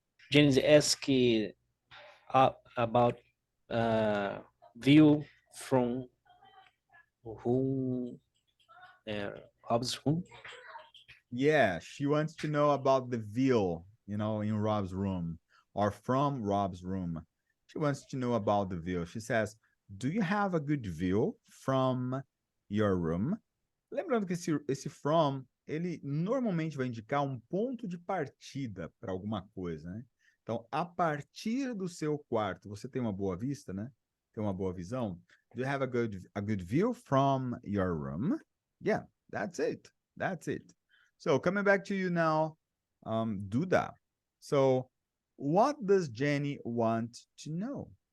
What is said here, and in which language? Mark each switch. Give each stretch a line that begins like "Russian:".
English: James asked about view from whom Rob's room. Yeah, she wants to know about the view, in Rob's room or from Rob's room. She wants to know about the view. She says, do you have a good view from your room?
Portuguese: Lembrando que esse from, ele normalmente vai indicar um ponto de partida para alguma coisa, né? Então, a partir do seu quarto, você tem uma boa vista, né? Tem uma boa visão?
English: Do you have a good view from your room? Yeah, that's it. That's it. So, coming back to you now, Duda. So, what does Jenny want to know?